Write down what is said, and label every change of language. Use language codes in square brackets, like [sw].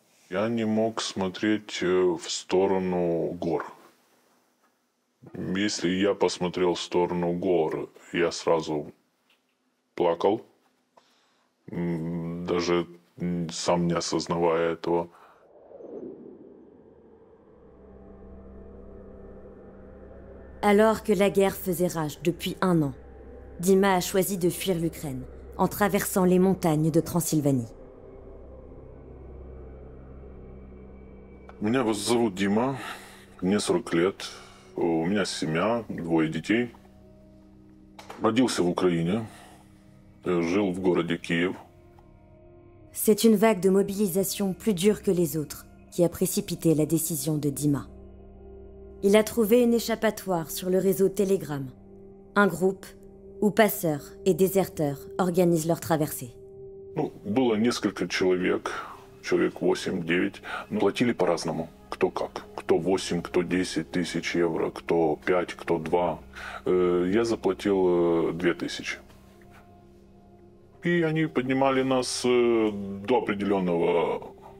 [ru] Я не мог смотреть в сторону гор. Если я посмотрел в сторону гор, я сразу плакал, даже сам не осознавая этого. [fr] Alors que la guerre faisait rage depuis 1 an, Dima a choisi de fuir l'Ukraine en traversant les montagnes de Transylvanie. [ru] Меня зовут Дима, мне 40 лет, у меня семья, 2 детей. Родился в Украине, жил в городе Киев. [fr] C'est une vague de mobilisation plus dure que les autres qui a précipité la décision de Dima. Il a trouvé une échappatoire sur le réseau Telegram, un groupe où passeurs et déserteurs organisent leur traversée. [ru] Было несколько человек 8-9, но платили по-разному, кто как. Кто 8, кто 10 тысяч евро, кто 5, кто 2. Я заплатил 2000. И они поднимали нас до определенного...